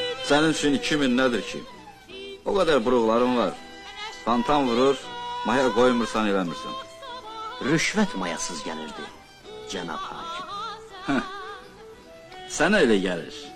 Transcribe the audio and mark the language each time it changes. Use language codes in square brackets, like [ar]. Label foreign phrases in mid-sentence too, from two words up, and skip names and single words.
[tr] Senin için 2000 nedir ki? O kadar buruqların var. [az] Tantan vurur, maya koymursan eləmirsən. Rüşvət mayasız gəlirdi, cənab hakim. Sənə elə gəlir.